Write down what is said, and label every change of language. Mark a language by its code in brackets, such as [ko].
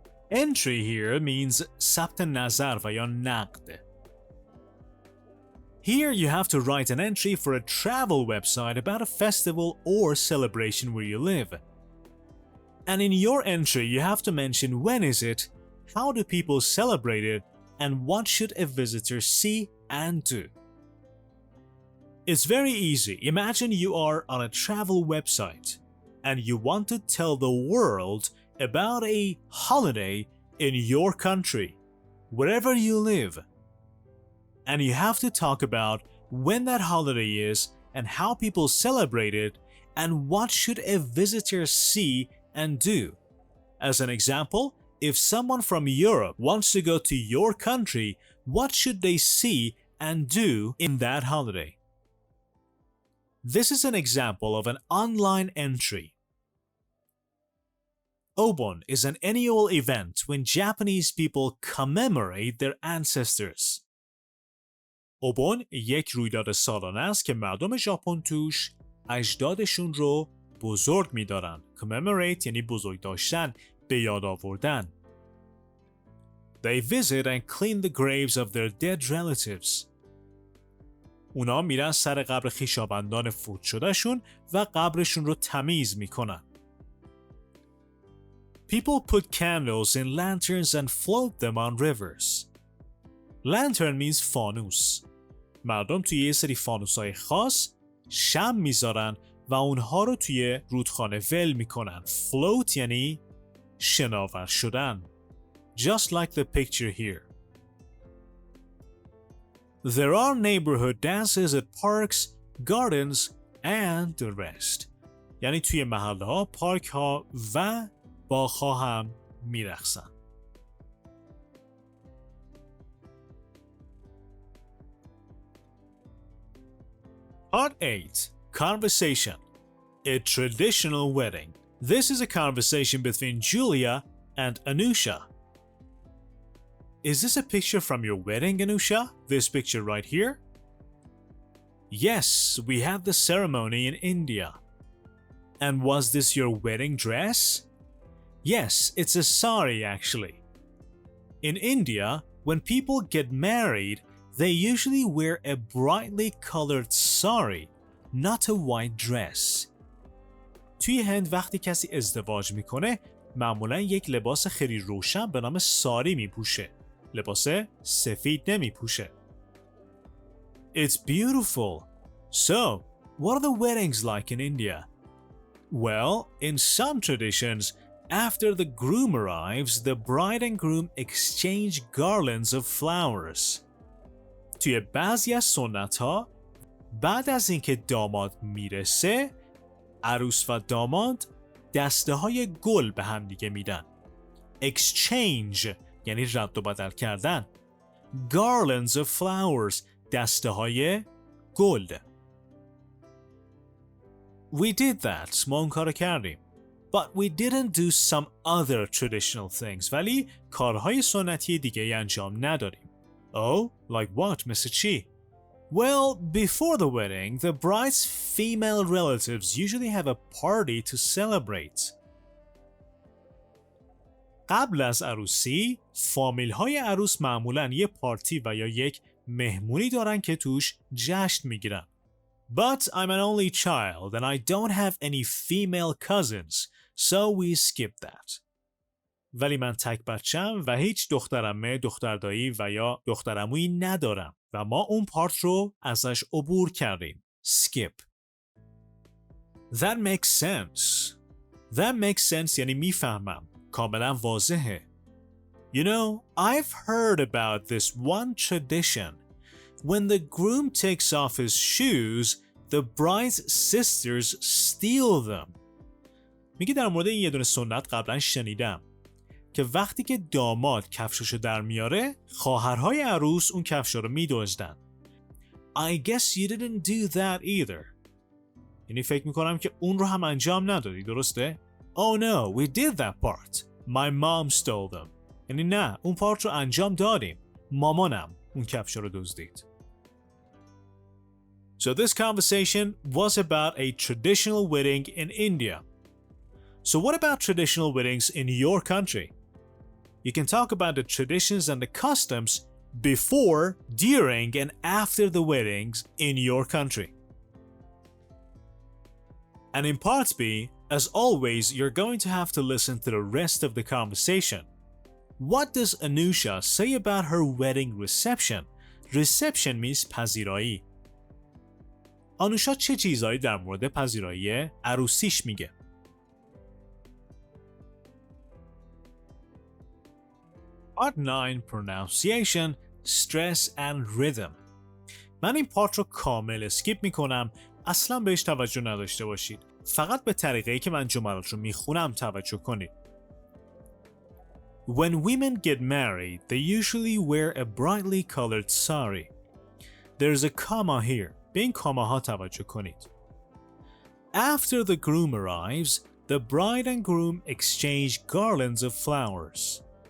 [en] Entry here means [fa] ثبت نظر و یا نقد. [en] Here you have to write an entry for a travel website about a festival or celebration where you live. And in your entry you have to mention when is it, how do people celebrate it, and what should a visitor see and do. It's very easy. Imagine you are on a travel website and you want to tell the world about a holiday in your country, wherever you live. And you have to talk about when that holiday is and how people celebrate it and what should a visitor see and do. As an example, if someone from Europe wants to go to your country, what should they see and do in that holiday? This is an example of an online entry. Obon is an annual event when Japanese people commemorate their ancestors. [fa] اوبون یک رویداد سالانه است که مردم ژاپن توش اجدادشون رو بزرگ می‌دارن. Commemorate یعنی بزرگ داشتن، به یاد آوردن. [en] They visit and clean the graves of their dead relatives. [fa] اونا میرن سر قبر خویشاوندان فوت شدهشون و قبرشون رو تمیز میکنن. [en] People put candles in lanterns and float them on rivers. Lantern means فانوس. [fa] مردم توی یه سری فانوس‌های خاص شمع میذارن و اونها رو توی رودخانه ول میکنن. Float یعنی شناور شدن. [en] Just like the picture here. There are neighborhood dances at parks, gardens and the rest. [fa] یعنی توی محله ها، پارک ها و باغ ها هم میرقصن. [en] Part 8. Conversation. A traditional wedding. This is a conversation between Julia and Anusha. Is this a picture from your wedding, Anusha? This picture right here? Yes, we had the ceremony in India. And was this your wedding dress? Yes, it's a sari actually. In India, when people get married, they usually wear a brightly colored sari, not a white dress. [fa] توی هند وقتی کسی ازدواج میکنه معمولا یک لباس خیلی روشن به نام ساری میپوشه. لباس سفید نمیپوشه. [en] It's beautiful. So, what are the weddings like in India? Well, in some traditions, after the groom arrives, the bride and groom exchange garlands of flowers. [fa] توی بعضی از سنت‌ها بعد از اینکه داماد میرسه، عروس و داماد دسته‌های گل به هم دیگه میدن. Exchange یعنی رد و بدل کردن. [en] Garlands of flowers [fa] دسته‌های گل. [en] We did that. [fa] ما اون کارو کردیم. [en] But we didn't do some other traditional things. [fa] ولی کارهای سنتی دیگه انجام ندادیم. [en] Oh, like what, Mr. Chi? Well, before the wedding, the bride's female relatives usually have a party to celebrate. [fa] قبل از عروسی، فامیل‌های عروس معمولاً یه پارتی و یا یک مهمونی دارن که توش جشن میگیرن. [en] But I'm an only child and I don't have any female cousins, so we skip that. [fa] ولی من تک بچم و هیچ دخترعمه، دختردایی و یا دخترعمویی ندارم و ما اون پارت رو ازش عبور کردیم. [en] Skip. That makes sense. That makes sense [fa] یعنی میفهمم. کاملا واضحه. [en] You know, I've heard about this one tradition. When the groom takes off his shoes, the bride's sisters steal them. [fa] میگه در مورد این یه دونه سنت قبلا شنیدم که وقتی که داماد کفششو در میاره، خواهرهای عروس اون کفشا رو میدزدن. [en] I guess you didn't do that either. [fa] یعنی فکر میکنم که اون رو هم انجام ندادی، درسته؟ [en] Oh no, we did that part. My mom stole them. [fa] یعنی نه، اون پارت رو انجام دادیم. مامانم اون کفشا رو دزدید. [en] So this conversation was about a traditional wedding in India. So what about traditional weddings in your country? You can talk about the traditions and the customs before, during, and after the weddings in your country. And in part B, as always, you're going to have to listen to the rest of the conversation. What does Anusha say about her wedding reception? Reception means پذیرایی. [fa] آنوشا چه چیزایی در مورد پذیرایی عروسیش میگه؟ [en] Part 9 Pronunciation, Stress and Rhythm. [fa] من این پارت رو کامل اسکیپ میکنم، اصلا بهش توجه نداشته باشید. فقط به طریقه‌ای که من جملات رو میخونم توجه کنید. [en] When women get married, they usually wear a brightly colored sari. There's a comma here. [fa] به این کاماها توجه کنید. [en] After the groom arrives, the bride and groom exchange garlands of flowers.